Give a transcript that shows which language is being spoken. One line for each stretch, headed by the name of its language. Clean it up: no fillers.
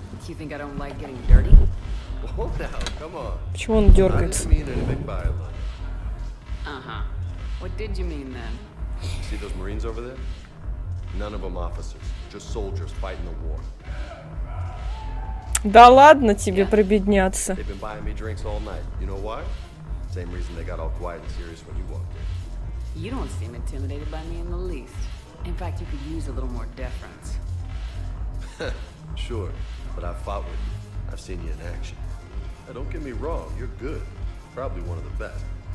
English: You think I don't like getting dirty? Whoa now, come on.
Russian: Почему он дергается?
English: I didn't mean anything by it. Uh-huh. What did you mean then? See those Marines over there? None of them officers, just soldiers fighting the war.
Russian: Да ладно тебе пробедняться.
English: They've been buying me drinks all night. You know why? Same reason they got all quiet and serious when you walked in. You don't seem intimidated by me in the least. In fact, you could use a little more deference. Sure, but I've fought with you. I've seen you in action. Now, don't get me wrong, you're good. Probably one of the best.